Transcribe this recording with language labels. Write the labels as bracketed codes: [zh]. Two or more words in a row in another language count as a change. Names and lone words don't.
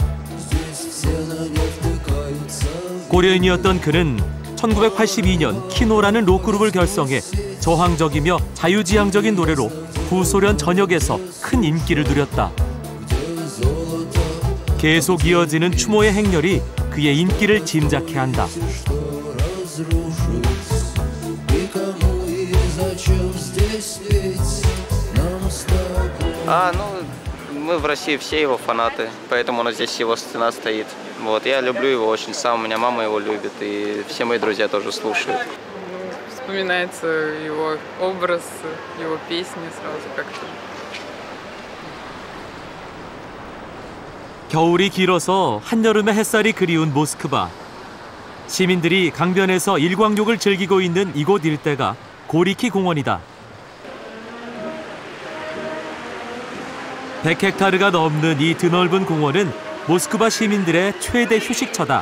[ko] 고려인이었던 그는 1982년 키노라는 록 그룹을 결성해 저항적이며 자유지향적인 노래로 구소련 전역에서 큰 인기를 누렸다. 계속 이어지는 추모의 행렬이 그의 인기를 짐작케 한다. [ru] Мы в России все его фанаты, поэтому здесь его стена стоит. Вот, я люблю его очень сам, у меня мама его любит, и все мои друзья тоже слушают. Вспоминается его образ, его песни сразу как-то. [ko] 겨울이 길어서 한여름의 햇살이 그리운 모스크바. 시민들이 강변에서 일광욕을 즐기고 있는 이곳 일대가 고리키 공원이다. 100헥타르가 넘는 이 드넓은 공원은 모스크바 시민들의 최대 휴식처다.